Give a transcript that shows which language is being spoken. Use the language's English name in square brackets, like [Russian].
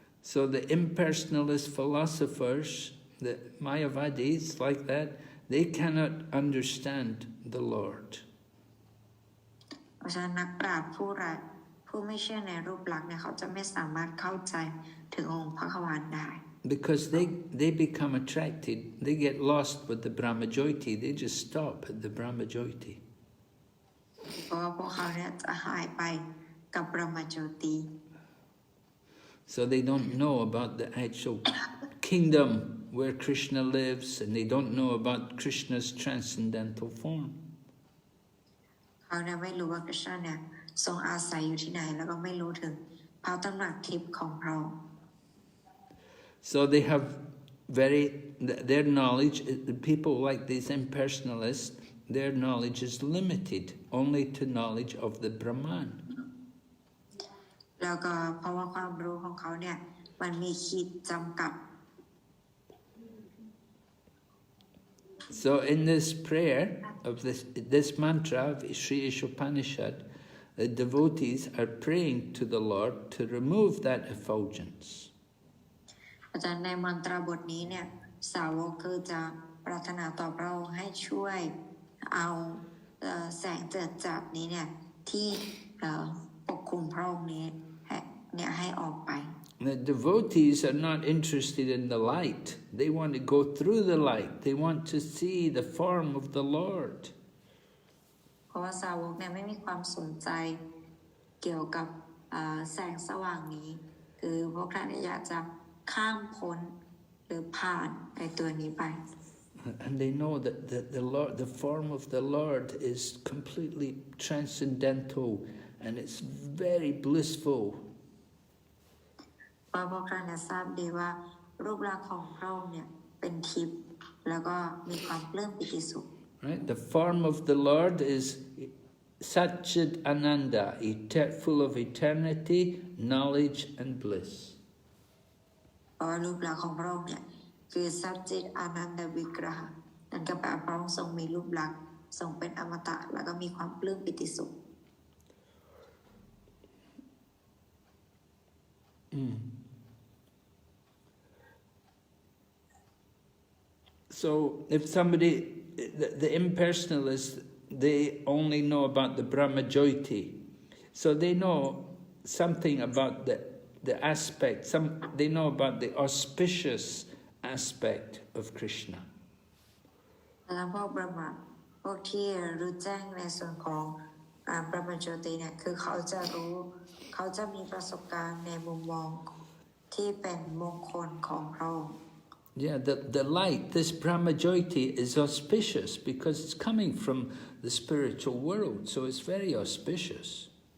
[English] So the impersonalist philosophers, the Mayavadis like that, they cannot understand the Lord. [Thai] เพราะฉะนั้นนักปราชญ์ผู้ไม่เชื่อในรูปลักษณ์เนี่ยเขาจะไม่สามารถเข้าใจถึงองค์พระขวานได้ [English] Because they become attracted, they get lost with the Brahma Jyoti, they just stop at the Brahma Jyoti. [Thai] เพราะว่าพวกเขาเนี่ยจะหายไปกับ Brahma Jyoti. [English] So they don't know about the actual kingdom where Krishna lives, and they don't know about Krishna's transcendental form. [Thai] เขาเนี่ยไม่รู้ว่าคริชนาเนี่ยทรงอาศัยอยู่ที่ไหนแล้วก็ไม่รู้ถึงพระตำหนักทิพย์ของพระองค์ [English] So they have their knowledge, people like these impersonalists, their knowledge is limited only to knowledge of the Brahman. [Thai] แล้วก็เพราะว่าความรู้ของเขาเนี่ยมันมีขีดจำกัด [English] So in this prayer of this mantra of Sri Isopanisad, the devotees are praying to the Lord to remove that effulgence. [Thai] อาจารย์ในมันตราบทนี้เนี่ย สาวกคือจะปรารถนาต่อพระองค์ให้ช่วยเอาแสงเจิดจัดนี้เนี่ยที่ปกคลุมพระองค์นี้ให้ออกไป [English] The devotees are not interested in the light. They want to go through the light. They want to see the form of the Lord. [Thai] เพราะว่าสาวกเนี่ยไม่มีความสนใจเกี่ยวกับแสงสว่างนี้คือพวกท่านอยากจะข้ามพ้นหรือผ่านไอ้ตัวนี้ไป [English] And they know that the form of the Lord is completely transcendental and it's very blissful. [Thai] เพราะพวกท่านทราบดีว่ารูปลักษณ์ของพระองค์เนี่ยเป็นทิพย์แล้วก็มีความปลื้มปิติสุข [English] Right? The form of the Lord is Satchit Ananda, full of eternity, knowledge and bliss. [Thai] เพราะว่ารูปลักษณ์ของพระองค์เนี่ยคือสัจจิตอานันดวิกรหนั่นก็แปลว่าพระองค์ทรงมีรูปลักษณ์ทรงเป็นอมตะแล้วก็มีความปลื้มปิติสุข [English] So if somebody, the impersonalists, they only know about the Brahmajyoti. So they know something about the aspect, they know about the auspicious aspect of Krishna. [Thai] แล้วพวกบรหมะพวกที่รู้แจ้งในส่วนของบรหมโจติเนี่ยคือเขาจะมีประสบการณ์ในมุมมองที่เป็นมงคลของพระองค์ [English] Yeah, the light, this Brahmajyoti is auspicious because it's coming from the spiritual world, so it's very auspicious.